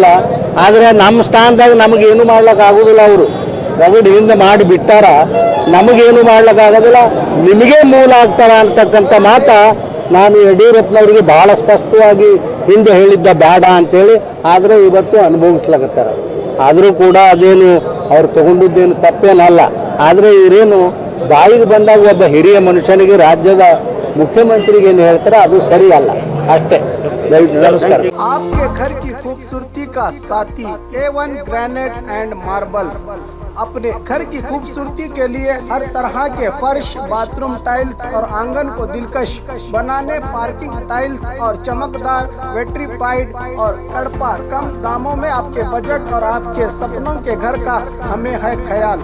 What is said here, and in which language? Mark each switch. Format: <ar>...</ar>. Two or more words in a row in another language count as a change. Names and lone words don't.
<kn>ಆದರೆ ನಮ್ಮ ಸ್ಥಾನದಾಗ ನಮಗೇನು ಮಾಡ್ಲಿಕ್ಕೆ ಆಗೋದಿಲ್ಲ, ಅವರು ರಗಡ್ ಹಿಂದೆ ಮಾಡಿ ಬಿಟ್ಟಾರ, ನಮಗೇನು ಮಾಡ್ಲಿಕ್ಕೆ ಆಗೋದಿಲ್ಲ, ನಿಮಗೆ ಮೂಲ ಆಗ್ತಾರ ಅಂತಕ್ಕಂಥ ಮಾತ ನಾನು ಯಡಿಯೂರಪ್ಪನವ್ರಿಗೆ ಭಾಳ ಸ್ಪಷ್ಟವಾಗಿ ಹಿಂದೆ ಹೇಳಿದ್ದ ಬೇಡ ಅಂತೇಳಿ। ಆದರೆ ಇವತ್ತು ಅನುಭವಿಸ್ಲಾಗತ್ತಾರ। ಆದರೂ ಕೂಡ ಅದೇನು ಅವ್ರು ತಗೊಂಡಿದ್ದೇನು ತಪ್ಪೇನಲ್ಲ। ಆದರೆ ಇವರೇನು ಬಾಯಿಗೆ ಬಂದಾಗ ಒಬ್ಬ ಹಿರಿಯ ಮನುಷ್ಯನಿಗೆ ರಾಜ್ಯದ ಮುಖ್ಯಮಂತ್ರಿಗೆ ಏನು ಹೇಳ್ತಾರೆ ಅದು ಸರಿ ಅಲ್ಲ ಅಷ್ಟೇ।</kn> <hi>नमस्कार। आपके घर की खूबसूरती का साथी A1 ग्रेनाइट एंड मार्बल्स। अपने घर की खूबसूरती के लिए हर तरह के फर्श,</hi> <en>bathroom tiles</en> <hi>और आंगन को दिलकश बनाने</hi> <en>parking tiles</en> <hi>और चमकदार वेट्रीफाइड और कड़पा कम दामों में आपके बजट और आपके सपनों के घर का हमें है ख्याल।</hi>